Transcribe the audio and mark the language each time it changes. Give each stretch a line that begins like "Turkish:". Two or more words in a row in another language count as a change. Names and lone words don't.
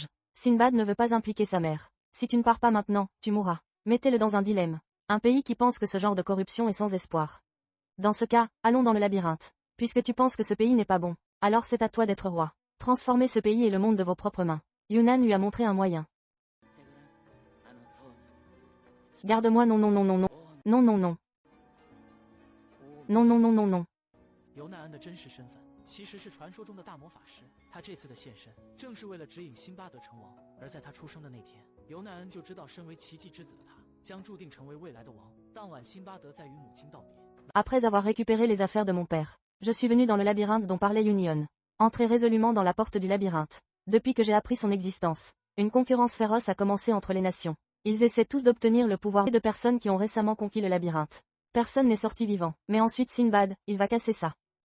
French: Sinbad ne veut pas impliquer sa mère. Si tu ne pars pas maintenant, tu mourras. Mettez-le dans un dilemme. Un pays qui pense que ce genre de corruption est sans espoir. Dans ce cas, allons dans le labyrinthe. Puisque tu penses que ce pays n'est pas bon, alors c'est à toi d'être roi. Transformez ce pays et le monde de vos propres mains. Yunnan lui a montré un moyen. Garde-moi non non non non non. Non non non. Non non non non non.
Chinese: 尤奈恩的真实身份其实是传说中的大魔法师，他这次的现身正是为了指引辛巴德成王。而在他出生的那天，尤奈恩就知道身为奇迹之子的他将注定成为未来的王。当晚，辛巴德在与母亲道别。
French: Après avoir récupéré les affaires de mon père, je suis venu dans le labyrinthe dont parlait Union. Entrez résolument dans la porte du labyrinthe. Depuis que j'ai appris son existence, une concurrence féroce a commencé entre les nations. Ils essaient tous d'obtenir le pouvoir de personnes qui ont récemment conquis le labyrinthe. Personne n'est sorti vivant. Mais ensuite Sinbad, il va casser ça.